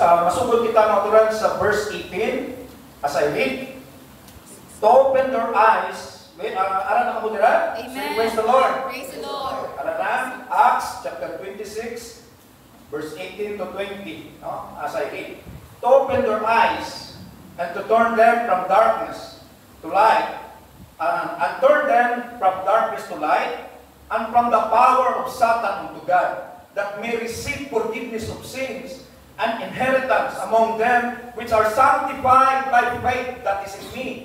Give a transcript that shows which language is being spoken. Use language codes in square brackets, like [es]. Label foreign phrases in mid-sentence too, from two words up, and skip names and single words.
[hil] Masugod kita naturan sa verse 18. [en] As I read, to open your eyes. [hil] Wait, aran na mo dira? [en] Amen. Praise the Lord. Praise the Lord. [hil] Aran na? [en] Acts, chapter 26, verse 18 to 20. [hil] No? [en] As I read, to open your eyes and to turn them from darkness to light, and turn them from darkness to light, and from the power of Satan unto God, that may receive forgiveness of sins and inheritance among them which are sanctified by faith that is in me.